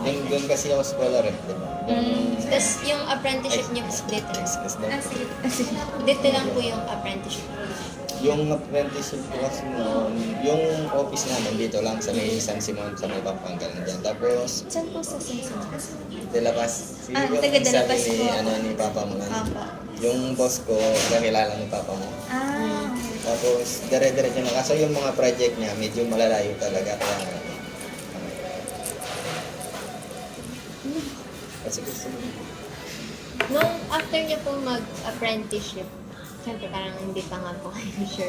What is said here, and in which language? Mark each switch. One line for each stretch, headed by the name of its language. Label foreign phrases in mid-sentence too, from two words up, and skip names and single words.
Filipino: Doon kasi ako scholar eh. Diba? Tapos yung apprenticeship niyo po dito. Ah, sige. Dito lang po yung apprenticeship. Yung apprenticeship ko kasi noon, yung office namin dito lang sa may San Simon, sa may Pampanga dyan. Tapos, Saan po sa Simpson? De La Paz. Ah, taga De La Paz sabi ni, po. ni Papa mo na. Opo. Yung boss ko, kakilala ni Papa mo. Ah, Tapos, dire-diretso na. Kaso yung mga project niya, medyo malalayo talaga. Kaya, kasi gusto mo. Nung after niyo po mag-apprenticeship, syempre parang hindi pa nga po kayo sure.